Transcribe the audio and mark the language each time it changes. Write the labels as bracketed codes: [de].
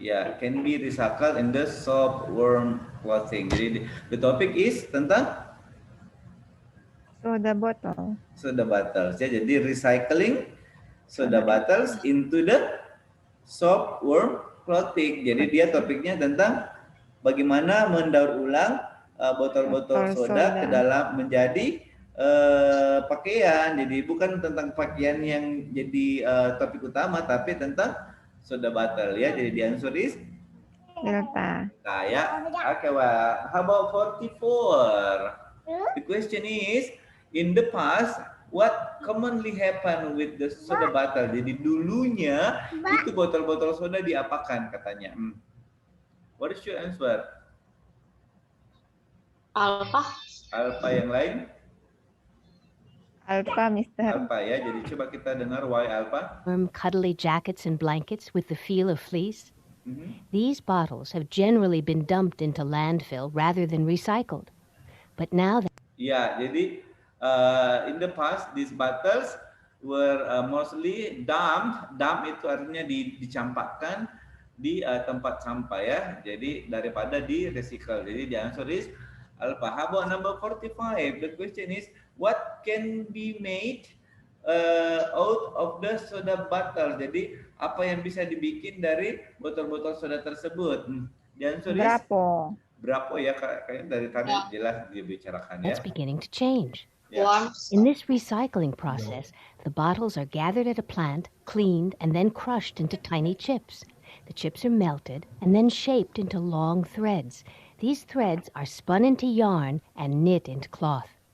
[en] Ya, can be recycled in the soft, warm clothing. [id] Jadi, [en] the topic is [id] tentang [en] Soda bottle. soda bottles. [id] Ya, jadi [en] recycling soda bottles into the soft, warm clothing. [id] Jadi dia topiknya tentang bagaimana mendaur ulang botol-botol soda ke dalam menjadi pakaian. Jadi bukan tentang pakaian yang jadi topik utama, tapi tentang soda bottle ya. Jadi [en] the answer is Delta. [id] Nah ya, [en] okay, well, how about 44? The question is, in the past, what commonly happen with the soda bottle? [id] Jadi dulunya itu botol-botol soda diapakan katanya? [en] What is your answer? Alpha. [id] Alpha, yang lain? [en] Alpha, Mr. [id] Alpha ya. Jadi coba kita dengar [en] why [id] alpha. [en] Warm, cuddly jackets and blankets with the feel of fleece. These bottles have generally been dumped into landfill rather than recycled. But now that [id] Ya, jadi [en] in the past these bottles were mostly dumped. Dump [id] itu artinya dicampakkan di tempat sampah ya. Jadi daripada di recycle. Jadi [en] the answer is alpha. How about number 45? The question is, what can be made out of the soda bottle? [id] Jadi apa yang bisa dibikin dari botol-botol soda tersebut? [en] The answer is [id] Berapa ya, kayaknya dari tadi jelas dibicarakan ya. [en] that's beginning to change. Yeah. In this recycling process, the bottles are gathered at a plant, cleaned, and then crushed into tiny chips. The chips are melted and then shaped into long threads. These threads are spun into yarn and knit into cloth.